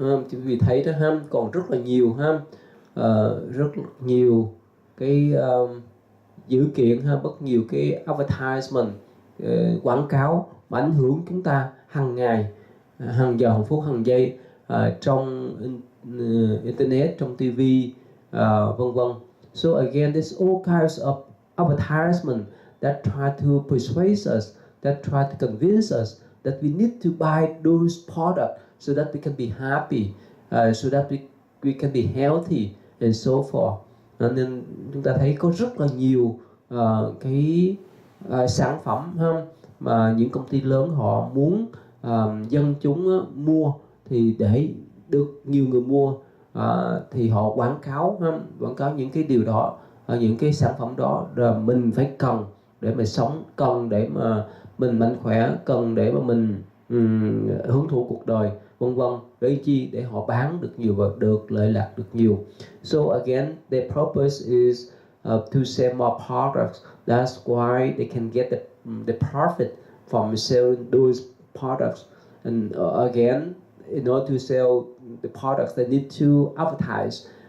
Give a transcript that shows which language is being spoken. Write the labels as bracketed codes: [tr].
[vi] Quý vị thấy đó ha, còn rất là nhiều ha, rất nhiều cái dữ kiện ha, rất nhiều cái advertisement, quảng cáo mà ảnh hưởng chúng ta hàng ngày, hàng giờ, hàng phút, hàng giây, trong internet, trong TV, vân vân. [en] So again, there's all kinds of advertisement that try to persuade us, that try to convince us that we need to buy those products so that we can be happy, so that we can be healthy and so forth. [vi] Nên chúng ta thấy có rất là nhiều cái sản phẩm ha, mà những công ty lớn họ muốn dân chúng mua, thì để được nhiều người mua thì họ quảng cáo ha, quảng cáo những cái điều đó, những cái sản phẩm đó rồi mình phải cần để mà sống, cần để mà mình mạnh khỏe, cần để mà mình hưởng thụ cuộc đời, vân vân. Để chi? Để họ bán được nhiều và được lợi lạc được nhiều. [en] So again, their purpose is to sell more products. That's why they can get the profit from selling those products. And again, in order to sell the products, they need to advertise.